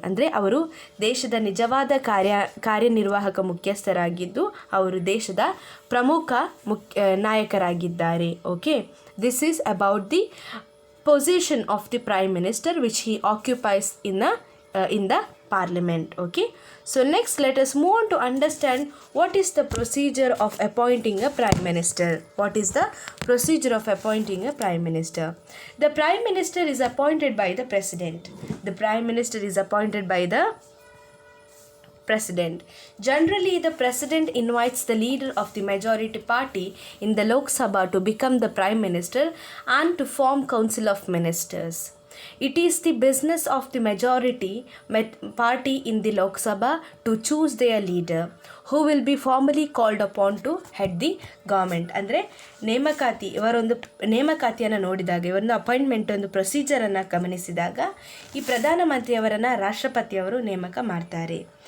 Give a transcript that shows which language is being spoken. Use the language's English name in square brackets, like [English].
[Kannada] ಅಂದರೆ ಅವರು ದೇಶದ ನಿಜವಾದ ಕಾರ್ಯನಿರ್ವಾಹಕ ಮುಖ್ಯಸ್ಥರಾಗಿದ್ದು ಅವರು ದೇಶದ ಪ್ರಮುಖ ನಾಯಕರಾಗಿದ್ದಾರೆ. [English] Okay, this is about the position of the prime minister which he occupies in the parliament. Okay, so next let us move on to understand what is the procedure of appointing a prime minister. What is the procedure of appointing a prime minister? The prime minister is appointed by the president. The prime minister is appointed by the president. Generally, the president invites the leader of the majority party in the Lok Sabha to become the prime minister and to form council of ministers. It is the business of the majority party in the Lok Sabha to choose their leader, who will be formally called upon to head the government. [Kannada] ಅಂದರೆ ಇವರೊಂದು ನೇಮಕಾತಿಯನ್ನು ನೋಡಿದಾಗ, ಇವರೊಂದು appointment ಒಂದು ಪ್ರೊಸೀಜರನ್ನು ಗಮನಿಸಿದಾಗ ಈ ಪ್ರಧಾನಮಂತ್ರಿಯವರನ್ನು ರಾಷ್ಟ್ರಪತಿಯವರು ನೇಮಕ ಮಾಡ್ತಾರೆ.